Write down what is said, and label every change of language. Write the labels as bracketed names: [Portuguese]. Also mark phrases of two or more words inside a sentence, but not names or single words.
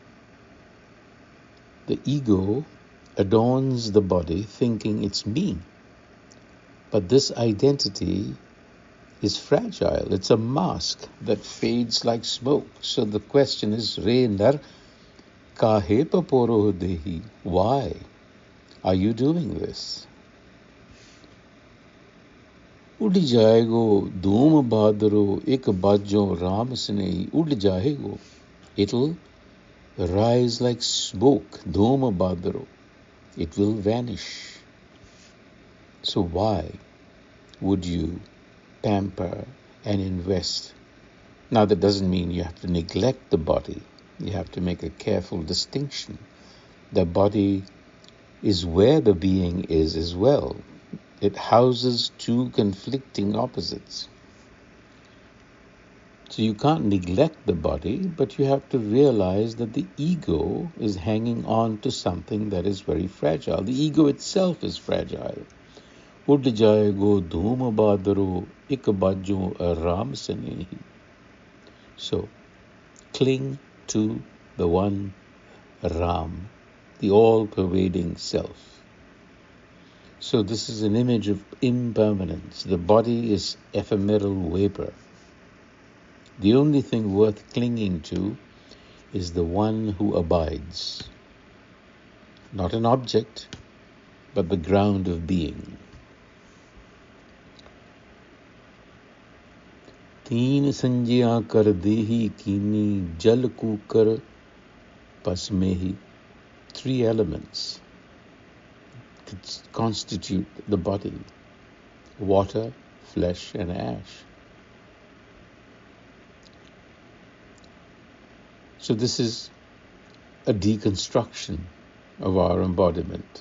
[English] The ego adorns the body thinking it's me. But this identity is fragile. It's a mask that fades like smoke. So the question is, [Hindi] रे नर काहे पपोरो देही. [English] Why are you doing this? [Hindi] उड़ जाएगो धूम बादरो एक बाजो राम सनेही उड़ जाएगो. [English] It'll rise like smoke, [Hindi] धूम बादरो. [English] It will vanish. So why would you pamper and invest? Now that doesn't mean you have to neglect the body. You have to make a careful distinction. The body is where the being is as well. It houses two conflicting opposites. So you can't neglect the body, but you have to realize that the ego is hanging on to something that is very fragile. The ego itself is fragile. [Hindi] उड़ जाएगो धूम बादरो एक बाजो राम सनेही. [English] So, cling to the one Ram, the all-pervading self. So this is an image of impermanence. The body is ephemeral vapor. The only thing worth clinging to is the one who abides. Not an object, but the ground of being. [Hindi] तीन संज्ञा कर देही कीनी जल कूकर pasmehi. [English] Three elements constitute the body: water, flesh, and ash. So this is a deconstruction of our embodiment.